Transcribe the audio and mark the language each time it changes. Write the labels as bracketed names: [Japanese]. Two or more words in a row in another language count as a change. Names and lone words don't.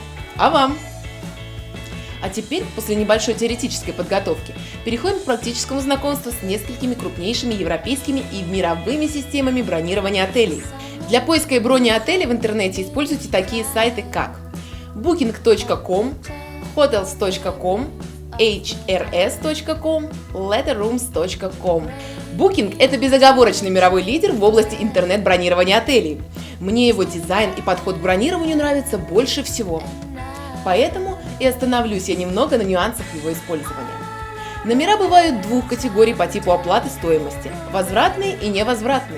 [Russian] А вам? А теперь, после небольшой теоретической подготовки, переходим к практическому знакомству с несколькими крупнейшими европейскими и мировыми системами бронирования отелей. Для поиска и брони отелей в интернете используйте такие сайты, как booking.com, hotels.com, hrs.com, letterrooms.com. Booking – это безоговорочный мировой лидер в области интернет-бронирования отелей. Мне его дизайн и подход к бронированию нравятся больше всего. Поэтому и остановлюсь я немного на нюансах его использования. Номера бывают двух категорий по типу оплаты стоимости – возвратные и невозвратные.